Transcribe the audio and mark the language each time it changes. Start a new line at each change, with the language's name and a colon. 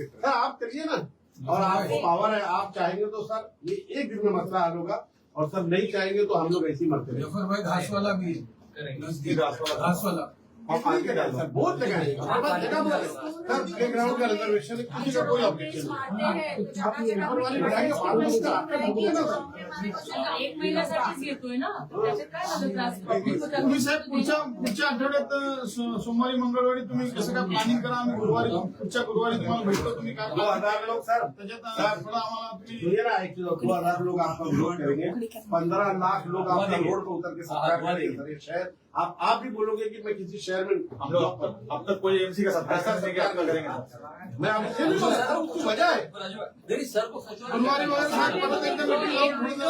Hindi: Sir आप करिए ना, और आपको पावर है, आप चाहेंगे तो सर ये एक दिन में मसला हल होगा, और सर नहीं चाहेंगे तो हम लोग ऐसे ही मरते रहेंगे। भाई घास वाला भी घास वाला सर बहुत जगह है, सर प्ले ग्राउंड का रिजर्वेशन है, किसी का कोई ऑब्जेक्शन नहीं। आप ये वाली बढ़ाएंगे,
Marathi: एक महिन्यासाठीच येतोय ना, तर त्याच्यात काय झालं त्रास? तुम्ही साहेब पुढच्या आठवड्यात सोमवारी मंगळवारी तुम्ही कसं काय प्लॅनिंग करा, आम्ही पुढच्या गुरुवारी तुम्हाला भेटतो. तुम्ही काय
Hindi: 2,000 लोग सर,
Marathi: त्याच्यात थोडं आम्हाला तुम्ही
Hindi: सुनिए ना, 2,000 लोग आपका विरोध करेंगे, 15 लाख लोग आपका रोड पर उतर के सत्याग्रह करेंगे सर। ये शहर आप भी बोलोगे कि मैं किसी शहर में अब तक कोई एमसी का सत्याग्रह नहीं किया, आपका करेंगे। मैं आपसे नहीं बोल रहा हूं, उसकी वजह है मेरी सर को गुरुवारी वगैरह साथ पता करके मीटिंग लाओ, थोड़ी देर